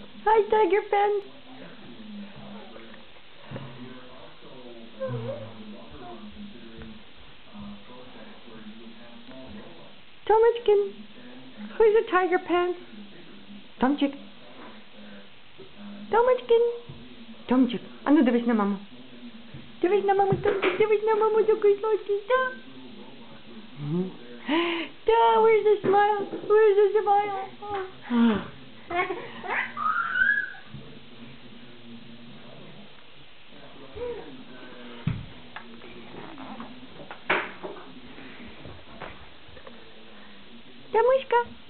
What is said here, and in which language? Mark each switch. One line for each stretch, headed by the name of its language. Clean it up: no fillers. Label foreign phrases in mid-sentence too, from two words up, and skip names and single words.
English: Hi, Tiger Pen. Tomочкин. Who's a Tiger Pen?
Ukrainian: Томчик. Томочкин. Томчик. А ну дивись на маму. Дивись на маму, Томчик. Дивись на маму,
Russian: такой сладкий, да?
Ukrainian: Да,
English: where's the smile? Where's the smile? Tamushka.